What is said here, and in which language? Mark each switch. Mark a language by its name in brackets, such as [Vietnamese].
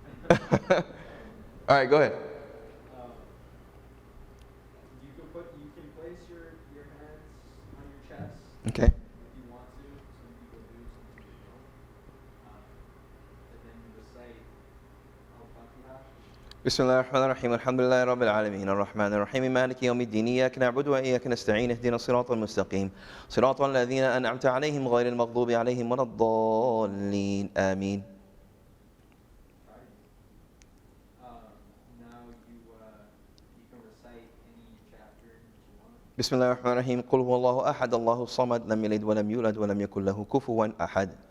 [English] All right, go ahead. you can place your hands on your chest. Okay. If you want to. Some people do, some people don't. And then you recite Al-Fatiha. [Arabic] بسم الله الرحمن الرحيم الحمد لله رب العالمين الرحمن الرحيم مالك يوم الدين إياك نعبد وإياك نستعين اهدنا الصراط المستقيم صراط الذين أنعمت عليهم غير المغضوب عليهم ولا الضالين آمين. [English] Now you can recite any chapter that you want. [Arabic] بسم الله الرحمن الرحيم قل هو الله أحد الله الصمد لم يلد ولم يولد ولم يكن له كفوا أحد.